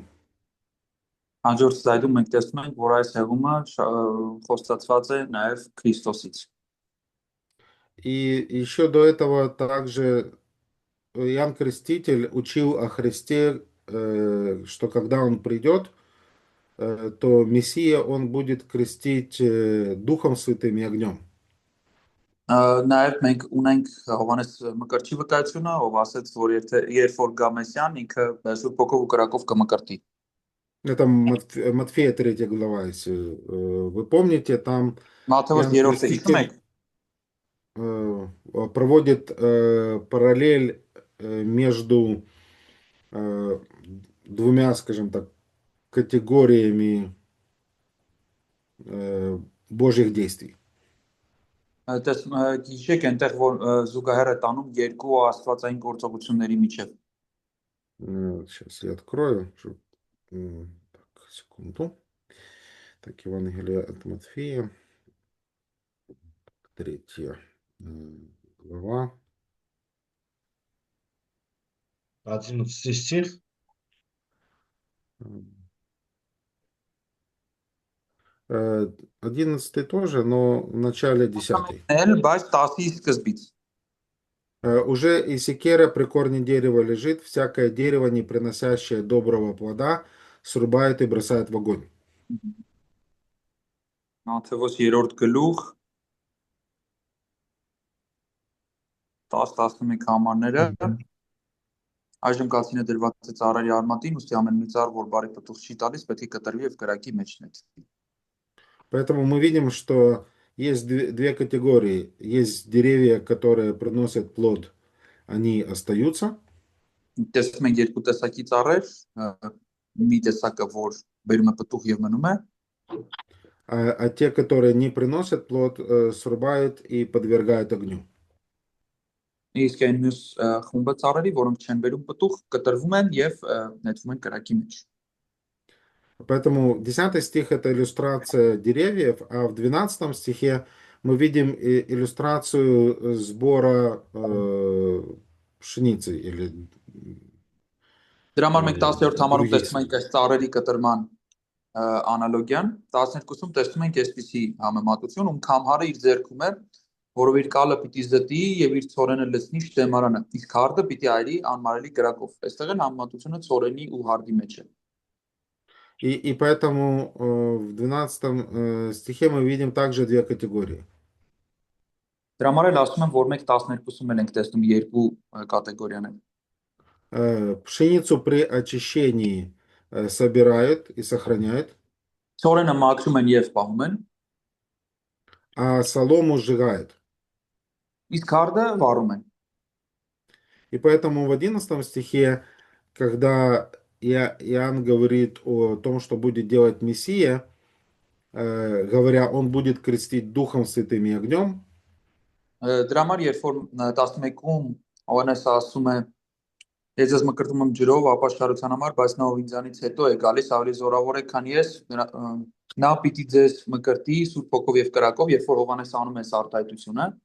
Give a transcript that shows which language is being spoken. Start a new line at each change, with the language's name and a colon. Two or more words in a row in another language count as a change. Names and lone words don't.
Armenian: Հաջորդ սլայդում մենք տեսնում ենք, որ այս հեղումը խոստացված է նաև Քրիստոսից։
Russian: И еще до этого также Иоанн Креститель учил о Христе, что когда он придет, то Мессия, он будет крестить Духом Святым и огнем.
Armenian: Նաև մենք ունենք Հովհաննես Մկրտչի վկայությունը, ով ասաց, որ երբ որ գա Մեսիան, ինքը Սուրբ Հոգով ու կրակով կմկրտի։
Russian: Это Матфея 3 глава, если вы помните, там
Armenian: Մատթեոս
Russian: Иоанн
Armenian: 3-րդը հիշում եք։
Russian: проводит параллель между двумя, скажем так, категориями Божьих действий.
Armenian: Հիշեք այնտեղ որ զուգահեռ է տանում երկու աստվածային գործողությունների միջև։
Russian: Сейчас я открою. Так, секунду. Так, Евангелие от Матфея, 3 глава. 11 стих. 11 тоже, но в начале 10.
Armenian: Բայց 10-ի սկզբից։
Russian: Уже и секера при корне дерева лежит, всякое дерево, не приносящее доброго плода, срубает и бросает в огонь.
Armenian: Մատթեոս 3-րդ գլուխ 10-11 համարները այժմ կացինը դրված է ծառերի արմատին, ուստի ամեն մի ծառ, որ բարի պտուղ չի տալիս, պետք է կտրվի եւ կրակի մեջ նետվի։
Russian: Поэтому мы видим, что есть две категории. Есть деревья, которые приносят плод, они остаются.
Armenian: Տեսնում ենք երկու տեսակի ծառեր, մի տեսակը որ բերում է պտուղ եւ մնում է,
Russian: А те, которые не приносят плод, срубают и подвергают огню.
Armenian: իսկ այն մյուս խումբը ծառերի, որոնք չեն բերում պտուղ, կտրվում են եւ նետվում են կրակի մեջ։
Russian: Поэтому 10 стих это иллюстрация деревьев, а в 12 стихе мы видим иллюстрацию сбора пшеницы или
Armenian: Դրա համար մենք 10-րդ համարում
Russian: других
Armenian: տեսնում ենք այս ծառերի կտրման անալոգիան, 12-ում տեսնում ենք այսպիսի համեմատություն, ում քամհարը իր ձեռքում է, որով իր կալը պիտի զտի եւ իր ցորենը լցնի շտեմարանը, իսկ հարդը պիտի այրի անմարելի կրակով։ Այստեղ են համեմատությունը ցորենի ու հարդի մեջ է։
Russian: И поэтому в 12 стихе мы видим также две категории.
Armenian: Դրա համար էլ ասում եմ, որ մենք 12-ում ենք տեսնում երկու կատեգորիաներ։
Russian: Пшеницу при очищении собирает и сохраняет,
Armenian: ցորենը մաքրում են եւ պահում են,
Russian: а солому сжигает.
Armenian: իսկ քարդը վառում են։
Russian: И поэтому в 11 стихе, когда Иоанн говорит о том, что будет делать Мессия, говоря, он будет крестить Духом Святым и огнем,
Armenian: Դրա համար երբ որ 11-ում Հովհաննեսը ասում է ես ձեզ մկրտում եմ ջրով ապաշխարության համար, բայց նա ով ինձանից հետո է գալիս ավելի զորավոր է, քան ես, նա պիտի ձեզ մկրտի Սուրբ Հոգով եւ կրակով, երբ որ Հովհաննեսը անում է այս արտահայտությունը,